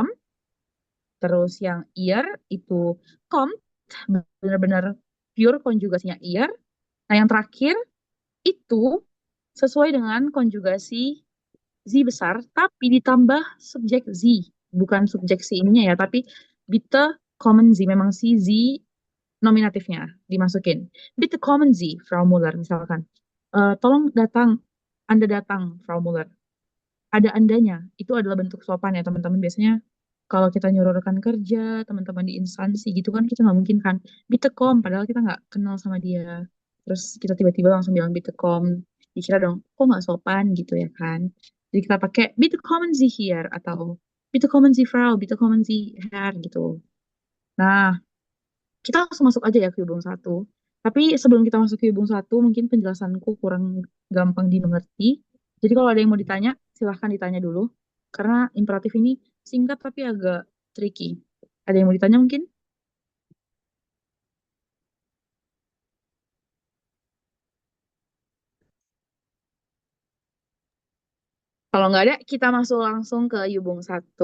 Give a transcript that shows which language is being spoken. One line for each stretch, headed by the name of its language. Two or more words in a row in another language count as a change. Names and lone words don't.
Indonesian: Terus yang ihr, itu kom, benar-benar pure konjugasinya ihr. Nah, yang terakhir, itu sesuai dengan konjugasi Z besar, tapi ditambah subjek Z. Bukan subjek si ininya ya, tapi
German: bitte kommen Sie.
Indonesian: Memang si Z nominatifnya dimasukin.
German: Bitte kommen Sie, Frau Muller,
Indonesian: misalkan. Tolong datang, Anda datang, Frau Muller. Ada andanya. Itu adalah bentuk sopan ya, teman-teman. Biasanya kalau kita nyuruh rekan kerja, teman-teman di instansi gitu kan, kita nggak mungkin kan,
German: bitte kom,
Indonesian: padahal kita nggak kenal sama dia. Terus kita tiba-tiba langsung bilang
German: bitte kom.
Indonesian: Dikira dong, kok nggak sopan gitu ya kan. Jadi kita pakai
German: bitte kommen Sie hier,
Indonesian: atau
German: bitte kommen Sie Frau, bitte kommen Sie Herr
Indonesian: gitu. Nah, kita langsung masuk aja ya ke hubung satu. Tapi sebelum kita masuk ke hubung satu, mungkin penjelasanku kurang gampang dimengerti. Jadi kalau ada yang mau ditanya, silahkan ditanya dulu. Karena imperatif ini singkat tapi agak tricky. Ada yang mau ditanya mungkin? Kalau nggak ada, kita masuk langsung ke hubung satu.